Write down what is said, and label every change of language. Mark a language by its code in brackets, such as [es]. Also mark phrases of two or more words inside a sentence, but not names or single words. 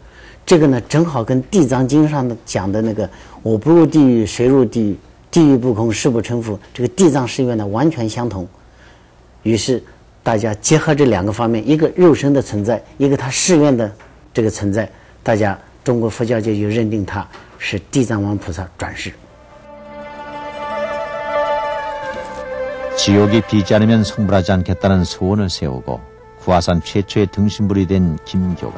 [zh] 这个呢，正好跟《地藏经》上的讲的那个我不入地狱谁入地狱，地狱不空誓不成佛，这个地藏誓愿呢完全相同。于是大家结合这两个方面，一个肉身的存在，一个他誓愿的这个存在，大家中国佛教界就认定他是地藏王菩萨转世。 [ko] 지옥이 비지 않으면 성불하지 않겠다는 소원을 세우고 구화산 최초의 등신불이 된 김교가.